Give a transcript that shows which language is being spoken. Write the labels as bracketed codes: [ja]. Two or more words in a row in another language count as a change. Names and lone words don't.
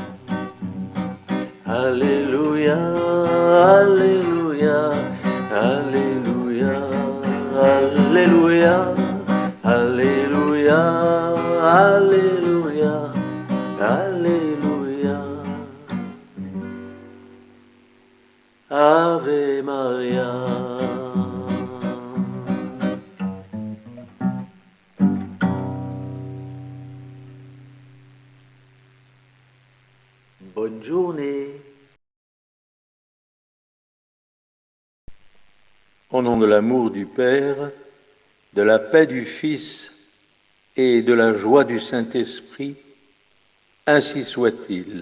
[la] Alleluia, alleluia, alleluia, alleluia, alleluia, alleluia, alleluia. Ave Maria. [fr] Bonne journée. Au nom de l'amour du Père, de la paix du Fils et de la joie du Saint-Esprit, ainsi soit-il.